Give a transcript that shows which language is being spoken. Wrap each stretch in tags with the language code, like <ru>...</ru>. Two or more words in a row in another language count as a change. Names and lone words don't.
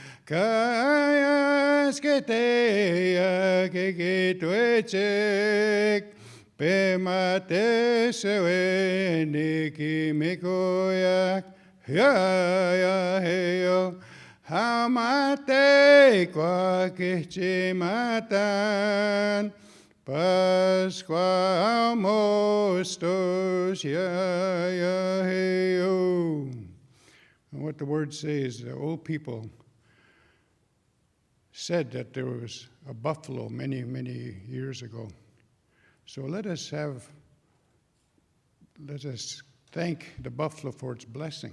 <cr>Kayas keteya kekituechek, Pematesewene mikoyak, Yahweh, Hamate kwa kichimatan, Pasqua mostos Yahweh.</cr> <en>And what the word says, the old people said that there was a buffalo many, many years ago. So let us thank the buffalo for its blessing.</en>